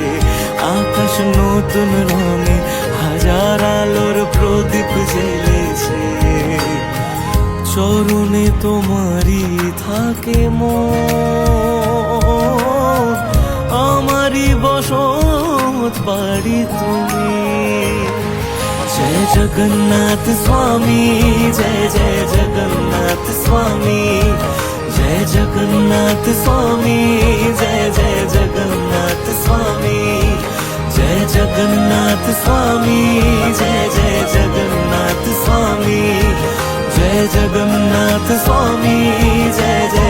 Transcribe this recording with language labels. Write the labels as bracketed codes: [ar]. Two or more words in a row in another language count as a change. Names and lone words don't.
[bn] আকাশ নতুন রঙে হাজার আলোর প্রদীপ জ্বেলেছে। চরণে তোমারই থাকে মন, আমারই বসত বাড়ি তুমি। [hi] जय जगन्नाथ स्वामी, जय जय जगन्नाथ स्वामी, जय जगन्नाथ स्वामी, जय जय जगन्नाथ स्वामी, जय जगन्नाथ स्वामी, जय जय जगन्नाथ स्वामी, जय जगन्नाथ स्वामी, जय